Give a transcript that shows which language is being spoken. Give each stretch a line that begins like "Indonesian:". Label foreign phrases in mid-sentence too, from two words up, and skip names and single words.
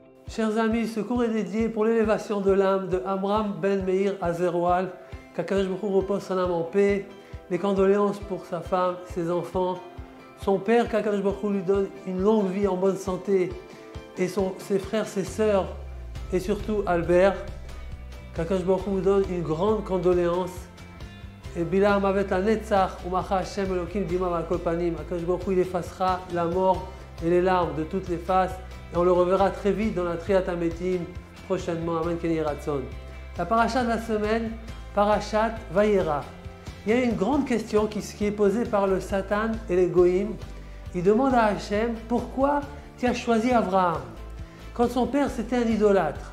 French: Chers amis, ce cours est dédié pour l'élévation de l'âme de Amram Ben Meir Azerwal, qu'Akadosh Baruch Hu repose son âme en paix, les condoléances pour sa femme, ses enfants, son père, qu'Akadosh Baruch Hu lui donne une longue vie en bonne santé, et ses frères, ses sœurs, et surtout Albert, qu'Akadosh Baruch Hu lui donne une grande condoléance. Et
Hebrew: בלע המוות נצח, ומחה השם אלוקים דמעה על כל פנים,
French: Akadosh Baruch Hu il effacera la mort et les larmes de toutes les faces, et on le reverra très vite dans la
Hebrew: תחיית המתים,
French: prochainement,
Hebrew: אמן כן יהי רצון.
French: La paracha de la semaine, Parashat Vayera. Il y a une grande question qui est posée par le Satan et les Goïm. Il demande à Hachem, pourquoi tu as choisi Abraham quand son père c'était un idolâtre?